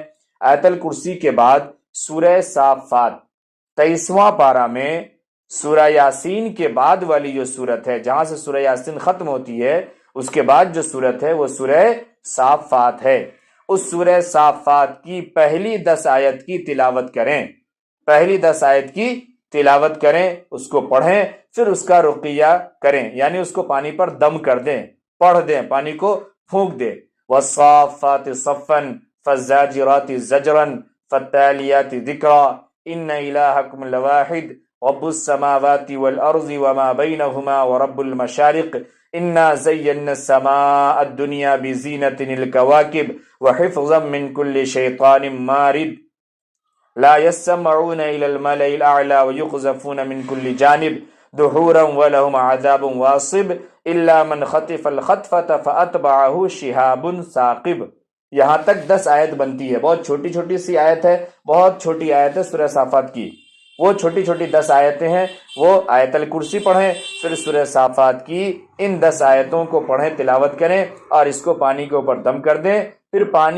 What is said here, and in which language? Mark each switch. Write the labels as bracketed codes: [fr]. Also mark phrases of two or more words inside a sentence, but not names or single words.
[hi] आयतल कुर्सी के बाद सूरह साफ़ात 23वां पारा में सूरह यासीन के बाद वाली जो सूरत है, जहां से सूरह यासीन खत्म होती है, उसके बाद जो सूरत है वो सूरह साफ़ात है। उस सूरह साफ़ात की पहली 10 आयत की तिलावत करें। पहली 10 आयत की तिलावत करें, उसको पढ़ें, फिर उसका रुकिया करें, यानी उसको पानी पर दम कर दें, पढ़ दें, पानी को फूंक दें। [ar] والصافات صفا فالزاجرات زجرا فالتاليات ذكرا إن إلهكم لواحد رب السماوات والأرض وما بينهما ورب المشارق إنا زينا السماء الدنيا بزينة الكواكب وحفظا من كل شيطان مارد لا يسمعون إلى الملإ الأعلى ويقذفون من كل جانب دحورا ولهم عذاب واصب إلا من خطف الخطفة فأتبعه شهاب ثاقب. [hi] यहाँ तक 10 आयत बनती है। बहुत छोटी छोटी सी आयत है, बहुत छोटी आयत है सूरह साफ़ात की। वो छोटी छोटी 10 आयतें हैं। वो आयतल कुर्सी पढ़ें, फिर सूरह साफ़ात की इन 10 आयतों को पढ़ें, तिलावत करें, और इसको पानी के ऊपर दम कर दें।